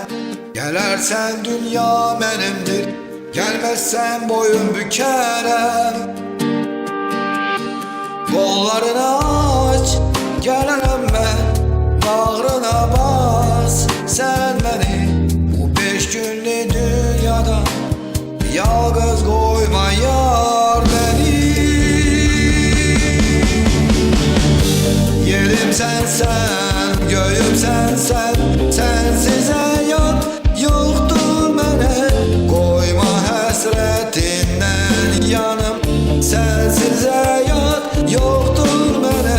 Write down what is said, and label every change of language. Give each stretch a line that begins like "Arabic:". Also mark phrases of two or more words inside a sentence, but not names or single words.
Azerbaijani: Gələrsən dünya mənimdir, gəlməzsən boyun bükərəm. Qollarını aç, gələrəm mən, bağrına bas sən məni. Bu 5 günlük dünyada yalnız qoyma yar beni.
Turkish: Yerim sensen, göyüm sensen, sensiz hayat yoktur mənə. Koyma həsrətindən yanım, sensiz hayat yoktur mənə.